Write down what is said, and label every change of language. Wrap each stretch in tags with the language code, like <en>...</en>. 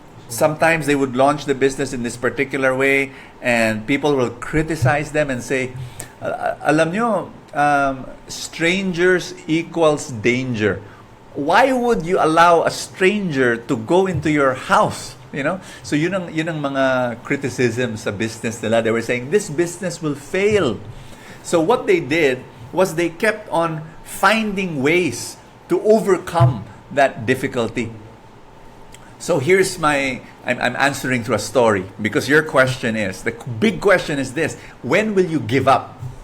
<en>Sometimes they would launch the business in this particular way, and people will criticize them and say,</en> <tl>alam nyo,</tl> <en>strangers equals danger. Why would you allow a stranger to go into your house?</en> <tl>So yun ang mga criticism sa business nila.</tl> <en>They were saying, this business will fail. So what they did was they kept on finding ways to overcome that difficulty. So here's I'm answering through a story, because your question is, the big question is this: when will you give up?</en>